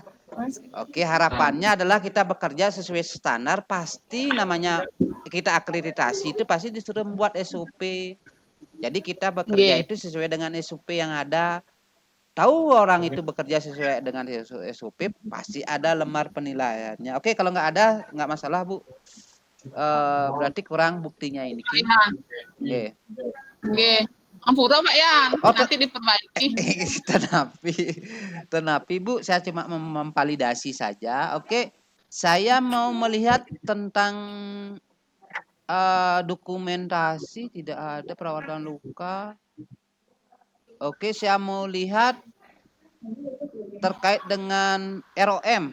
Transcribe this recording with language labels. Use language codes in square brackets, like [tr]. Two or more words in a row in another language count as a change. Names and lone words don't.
[id] Oke, harapannya adalah kita bekerja sesuai standar, pasti namanya kita akreditasi itu pasti disuruh membuat SOP. Jadi kita bekerja itu sesuai dengan SOP yang ada. Tahu orang itu bekerja sesuai dengan SOP, pasti ada lembar penilaiannya. Oke, kalau nggak ada, nggak masalah Bu. berarti kurang buktinya ini. Pak Yan. Nggih. [ban] Nggih. Ampura [id] Pak Yan, Oh, nanti diperbaiki. Tenapi Bu, saya cuma memvalidasi saja. Oke, saya mau melihat tentang dokumentasi, tidak ada perawatan luka. Oke, saya mau lihat terkait dengan ROM.